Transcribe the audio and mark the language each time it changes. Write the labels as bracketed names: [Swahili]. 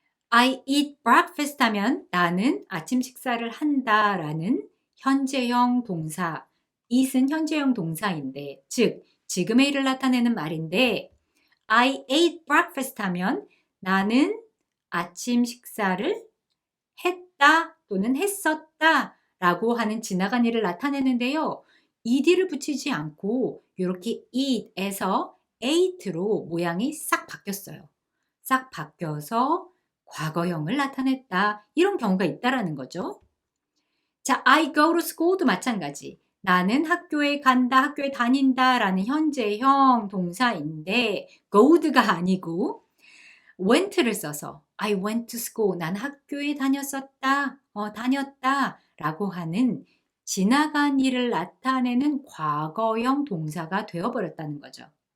[English] I eat breakfast [Korean] 하면 나는 아침 식사를 한다 라는 현재형 동사, eat은 현재형 동사인데, 즉 지금의 일을 나타내는 말인데 [English] I ate breakfast [Korean] 하면 나는 아침 식사를 했다 또는 했었다 라고 하는 지나간 일을 나타내는데요. ed를 붙이지 않고 이렇게 eat에서 ate로 모양이 싹 바뀌었어요. 싹 바뀌어서 과거형을 나타냈다. 이런 경우가 있다라는 거죠. 자, [English] I go to school [Korean] 도 마찬가지. 나는 학교에 간다, 학교에 다닌다 라는 현재형 동사인데 go'd가 아니고 went를 써서 [English] I went to school. [Korean] 난 학교에 다녔었다, 다녔다 라고 하는 지나간 일을 나타내는 과거형 동사가 되어버렸다는 거죠.